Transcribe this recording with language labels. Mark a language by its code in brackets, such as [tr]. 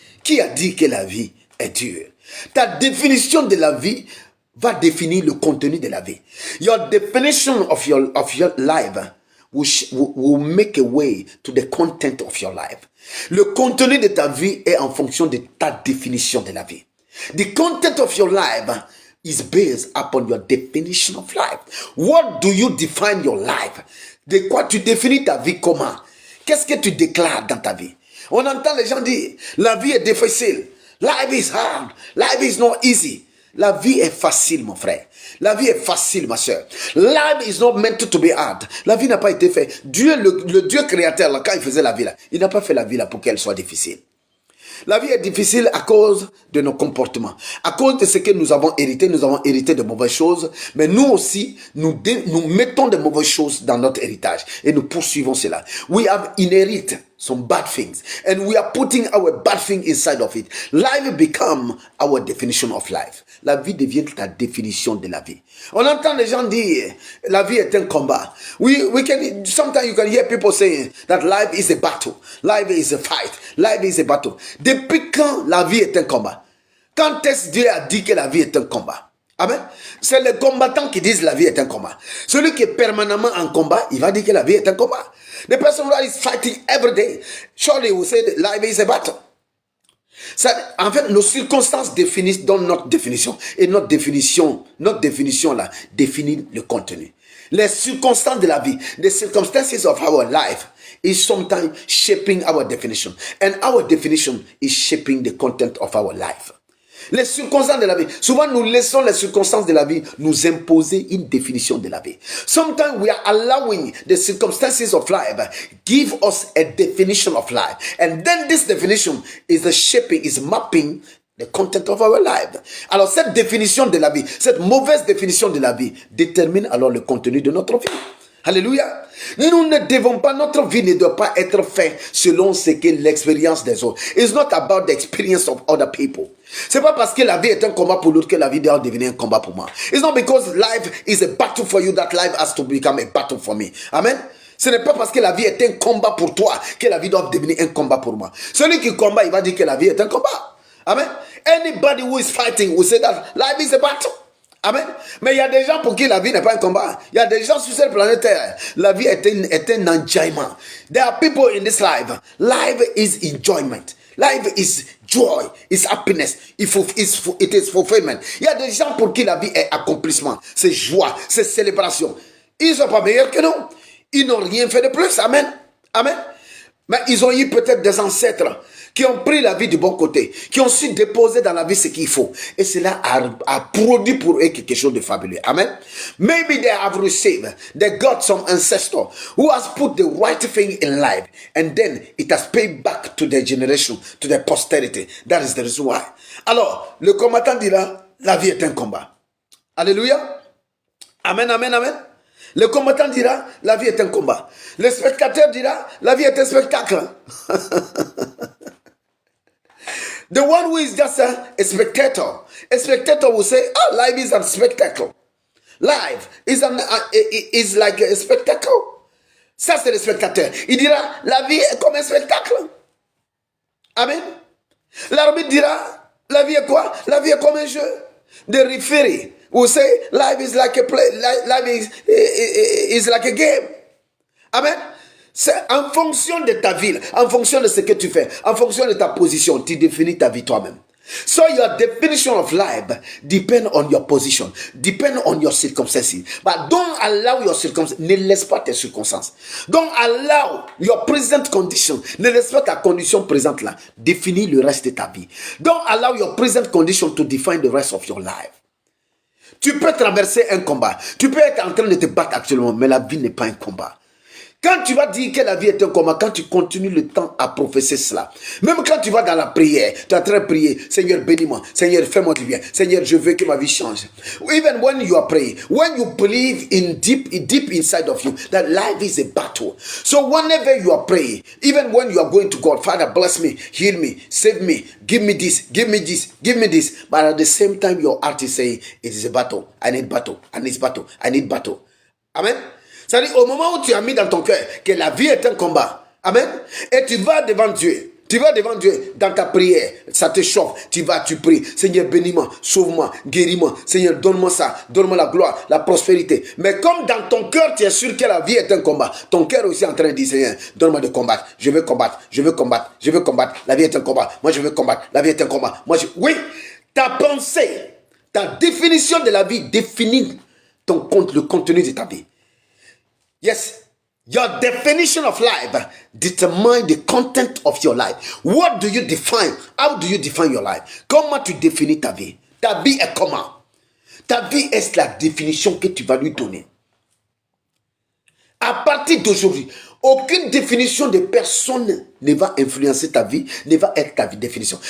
[fr] Qui a dit que la vie est dure? Ta définition de la vie va définir le contenu de la vie. [en] Your definition of your life will make a way to the content of your life. [fr] Le contenu de ta vie est en fonction de ta définition de la vie. [en] The content of your life is based upon your definition of life. What do you define your life? [fr] De quoi tu définis ta vie comment? Qu'est-ce que tu déclares dans ta vie? On entend les gens dire, la vie est difficile. [en] Life is hard. Life is not easy. [fr] La vie est facile, mon frère. La vie est facile, ma soeur. [en] Life is not meant to be hard. [fr] La vie n'a pas été faite. Dieu, le Dieu créateur, là, quand il faisait la vie, là, il n'a pas fait la vie là, pour qu'elle soit difficile. La vie est difficile à cause de nos comportements. À cause de ce que nous avons hérité de mauvaises choses. Mais nous aussi, nous mettons de mauvaises choses dans notre héritage. Et nous poursuivons cela. [en] We have inherited some bad things. And we are putting our bad thing inside of it. Life become our definition of life. [fr] La vie devient ta définition de la vie. On entend les gens dire, la vie est un combat. [en] Sometimes you can hear people saying that life is a battle. Life is a fight. Life is a battle. [fr] Depuis quand la vie est un combat? Quand est-ce que Dieu a dit que la vie est un combat? Amen. C'est les combattants qui disent la vie est un combat. Celui qui est permanemment en combat, il va dire que la vie est un combat. [en] The person who is fighting every day, surely will say that life is a battle. [fr] En fait, nos circonstances définissent dans notre définition. Et notre définition là, définit le contenu. Les circonstances de la vie, [en] the circumstances of our life, is sometimes shaping our definition. And our definition is shaping the content of our life. [fr] Les circonstances de la vie. Souvent, nous laissons les circonstances de la vie nous imposer une définition de la vie. [en] Sometimes we are allowing the circumstances of life give us a definition of life. And then this definition is the shaping, is mapping the content of our life. [fr] Alors, cette définition de la vie, cette mauvaise définition de la vie détermine alors le contenu de notre vie. Alléluia. Nous ne devons pas, notre vie ne doit pas être faite selon ce que l'expérience des autres. [en] It's not about the experience of other people. [fr] C'est pas parce que la vie est un combat pour l'autre que la vie doit devenir un combat pour moi. [en] It's not because life is a battle for you that life has to become a battle for me. Amen. [fr] Ce n'est pas parce que la vie est un combat pour toi que la vie doit devenir un combat pour moi. Celui qui combat, il va dire que la vie est un combat. Amen. [en] Anybody who is fighting will say that life is a battle. Amen. [fr] Mais il y a des gens pour qui la vie n'est pas un combat. Il y a des gens sur cette planète Terre. La vie est un enjoyment. [en] There are people in this life. Life is enjoyment. Life is joy, is happiness, it is fulfillment. [fr] Il y a des gens pour qui la vie est accomplissement, c'est joie, c'est célébration. Ils ne sont pas meilleurs que nous. Ils n'ont rien fait de plus. Amen. Amen. Mais ils ont eu peut-être des ancêtres qui ont pris la vie du bon côté, qui ont su déposer dans la vie ce qu'il faut. Et cela a produit pour eux quelque chose de fabuleux. Amen. [en] Maybe they have received, they got some ancestor who has put the right thing in life, and then it has paid back to their generation, to their posterity. That is the reason why. [fr] Alors, le combattant dira, la vie est un combat. Alléluia. Amen, amen, amen. Le combattant dira, la vie est un combat. Le spectateur dira, la vie est un spectacle. [en] The one who is just a spectator will say, oh, life is a spectacle. Life is like a spectacle. [fr] Ça, c'est le spectateur. Il dira, la vie est comme un spectacle. Amen. L'arbitre dira, la vie est quoi? La vie est comme un jeu. [en] The referee will say, life is like a play. Life is like a game. Amen. [fr] C'est en fonction de ta vie, en fonction de ce que tu fais, en fonction de ta position, tu définis ta vie toi-même. [en] So your definition of life depends on your position, depends on your circumstances. But don't allow your circumstances, [fr] ne laisse pas tes circonstances. [en] Don't allow your present condition, [fr] ne laisse pas ta condition présente là, définir le reste de ta vie. [en] Don't allow your present condition to define the rest of your life. [fr] Tu peux traverser un combat, tu peux être en train de te battre actuellement, mais la vie n'est pas un combat. Quand tu vas dire que la vie est un combat, quand tu continues le temps à professer cela, même quand tu vas dans la prière, tu es en train de prier, Seigneur bénis-moi, Seigneur fais-moi du bien, Seigneur je veux que ma vie change. [en] Even when you are praying, when you believe in deep inside of you that life is a battle. So whenever you are praying, even when you are going to God, Father bless me, heal me, save me, give me this, give me this, give me this. But at the same time your heart is saying, it is a battle, I need battle, I need battle, I need battle. Amen. [fr] C'est-à-dire, au moment où tu as mis dans ton cœur que la vie est un combat, amen, et tu vas devant Dieu, dans ta prière, ça te chauffe, tu pries, Seigneur bénis-moi, sauve-moi, guéris-moi, Seigneur donne-moi ça, donne-moi la gloire, la prospérité. Mais comme dans ton cœur tu es sûr que la vie est un combat, ton cœur aussi est en train de dire, Seigneur, donne-moi de combattre, je veux combattre, la vie est un combat, moi je veux combattre, la vie est un combat, oui, ta pensée, ta définition de la vie définit le contenu de ta vie. [en] Yes, your definition of life determines the content of your life. What do you define? How do you define your life? [fr] Comment tu définis ta vie? Ta vie est comment? Ta vie est la définition que tu vas lui donner. À partir d'aujourd'hui, aucune définition de personne ne va influencer ta vie, ne va être ta définition.